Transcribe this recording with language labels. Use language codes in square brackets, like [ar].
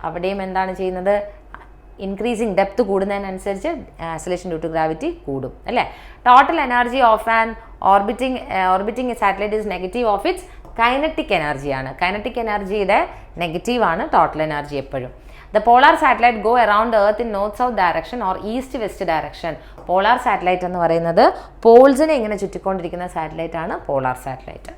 [ml] അവിടെയും എന്താണ് ചെയ്യുന്നത്? ഇൻക്രീസിങ് ഡെപ്ത് കൂടുന്നതിനനുസരിച്ച് ആക്സിലറേഷൻ ഡ്യൂ ടു ഗ്രാവിറ്റി കൂടും അല്ലേ? [en] Total energy of an orbiting satellite is negative of its kinetic എനർജിയാണ്. [ml] കൈനറ്റിക് എനർജിയുടെ നെഗറ്റീവാണ് ടോട്ടൽ എനർജി എപ്പോഴും. [en] The polar satellite go around the earth in north-south direction or east-west direction. [ml] Polar satellite എന്ന് പറയുന്നത് പോൾസിനെ ഇങ്ങനെ ചുറ്റിക്കൊണ്ടിരിക്കുന്ന satellite ആണ് പോളാർ സാറ്റലൈറ്റ്.